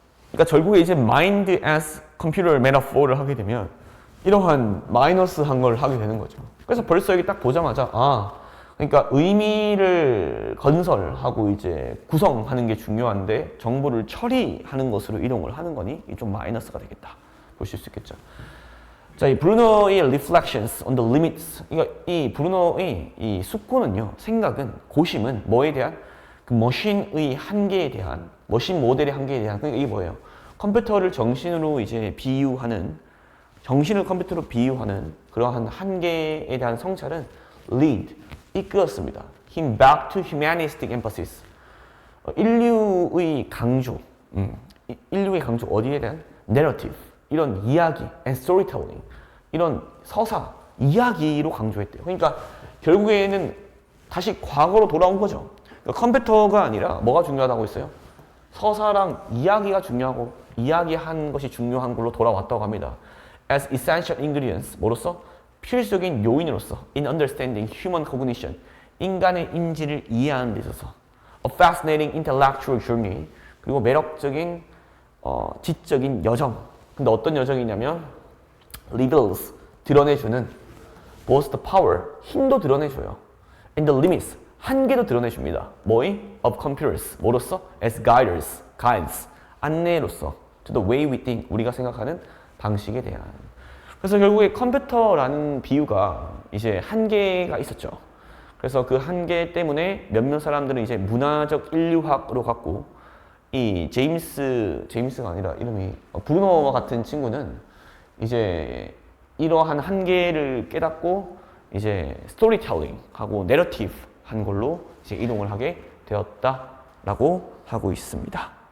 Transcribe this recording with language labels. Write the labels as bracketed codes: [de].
[ko] 그러니까 결국에 이제 [en] mind as computer metaphor [ko] 를 하게 되면 이러한 마이너스한 걸 하게 되는 거죠. 그래서 벌써 여기 딱 보자마자 그러니까 의미를 건설하고 이제 구성하는 게 중요한데 정보를 처리하는 것으로 이동을 하는 거니 좀 마이너스가 되겠다 보실 수 있겠죠. 자, 이 브루노의 [en] reflections on the limits. [ko] 이 브루노의 이 숙고는요, 생각은, 고심은 뭐에 대한? 그 머신의 한계에 대한, 머신 모델의 한계에 대한. 그러니까 이게 뭐예요? 컴퓨터를 정신으로 이제 비유하는, 정신을 컴퓨터로 비유하는 그러한 한계에 대한 성찰은 lead, 이끌었습니다. [en] him back to humanistic emphasis. [ko] 인류의 강조, 인류의 강조 어디에 대한? [en] narrative. [ko] 이런 이야기, [en] and storytelling, [ko] 이런 서사, 이야기로 강조했대요. 그러니까 결국에는 다시 과거로 돌아온 거죠. 그러니까 컴퓨터가 아니라 뭐가 중요하다고 했어요? 서사랑 이야기가 중요하고 이야기한 것이 중요한 걸로 돌아왔다고 합니다. [en] As essential ingredients, [ko] 뭐로서? 필수적인 요인으로서 [en] in understanding human cognition, [ko] 인간의 인지를 이해하는 데 있어서 [en] a fascinating intellectual journey, [ko] 그리고 매력적인 지적인 여정. 근데 어떤 여정이냐면 reveals, 드러내주는 [en] both the power, [ko] 힘도 드러내줘요. [en] and the limits, [ko] 한계도 드러내줍니다. 뭐이? [en] of computers, [ko] 뭐로써? [en] as guides, [ko] 안내로서 [en] to the way we think, [ko] 우리가 생각하는 방식에 대한. 그래서 결국에 컴퓨터라는 비유가 이제 한계가 있었죠. 그래서 그 한계 때문에 몇몇 사람들은 이제 문화적 인류학으로 갔고, 이 제임스가 아니라 이름이 브루노와 같은 친구는 이제 이러한 한계를 깨닫고 이제 스토리텔링하고 내러티브 한 걸로 이제 이동을 하게 되었다라고 하고 있습니다.